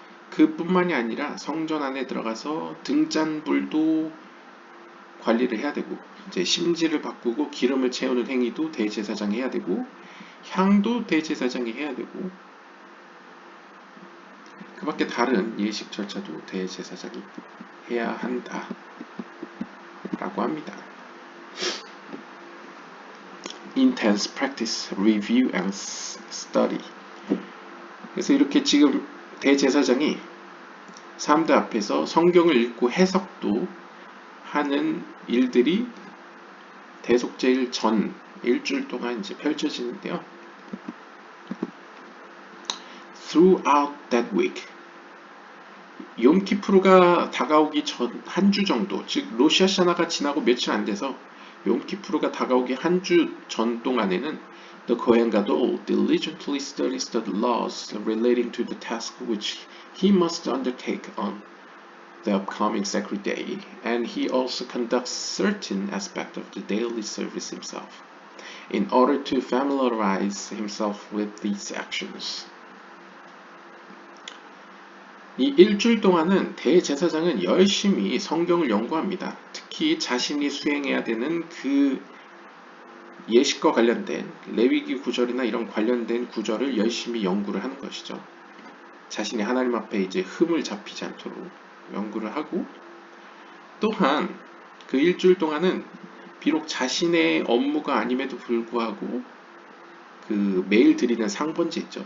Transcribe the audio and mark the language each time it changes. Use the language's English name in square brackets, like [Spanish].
[Korean] 그뿐만이 아니라 성전 안에 들어가서 등잔불도 관리를 해야 되고, 이제 심지를 바꾸고 기름을 채우는 행위도 대제사장이 해야 되고, 향도 대제사장이 해야 되고, 그 밖에 다른 예식 절차도 대제사장이 해야 한다 라고 합니다. [English] Intense practice, review and study. [Korean] 그래서 이렇게 지금 대제사장이 사람들 앞에서 성경을 읽고 해석도 하는 일들이 대속죄일 전 일주일 동안 이제 펼쳐지는데요. [English] Throughout that week, [Korean] 욤키푸르가 다가오기 전 한 주 정도, 즉 로시아샤나가 지나고 며칠 안 돼서 욤키푸르가 다가오기 한 주 전 동안에는 [English] the Kohen Gadol diligently studies the laws relating to the task which he must undertake on the upcoming sacred day, and he also conducts certain aspects of the daily service himself, in order to familiarize himself with these actions. [Korean] 이 일주일 동안은 대제사장은 열심히 성경을 연구합니다. 특히 자신이 수행해야 되는 그 예식과 관련된 레위기 구절이나 이런 관련된 구절을 열심히 연구를 하는 것이죠. 자신이 하나님 앞에 이제 흠을 잡히지 않도록 연구를 하고, 또한 그 일주일 동안은 비록 자신의 업무가 아님에도 불구하고 그 매일 드리는 상번제 있죠.